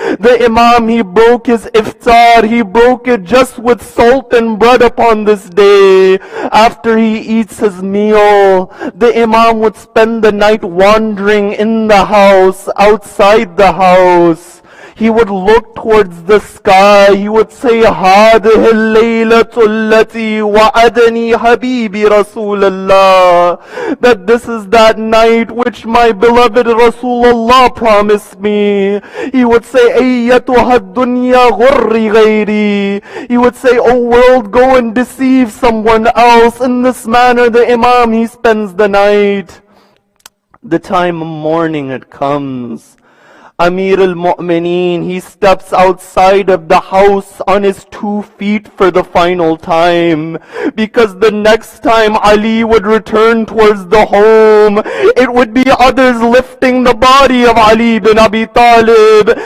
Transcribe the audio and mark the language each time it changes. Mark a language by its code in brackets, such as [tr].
[en] The Imam, he broke his iftar. He broke it just with salt and bread upon this day. After he eats his meal, the Imam would spend the night wandering in the house, outside the house. He would look towards the sky. He would say, [ar] هذه الليلة التي وعدني حبيبي رسول الله. [en] That this is that night which my beloved Rasulullah promised me. He would say, [ar] أيتها الدنيا غر غيري. [en] He would say, O world, go and deceive someone else. In this manner, the Imam, he spends the night. The time of morning, it comes. Amir al-Mu'mineen, he steps outside of the house on his 2 feet for the final time, because the next time Ali would return towards the home, it would be others lifting the body of Ali bin Abi Talib.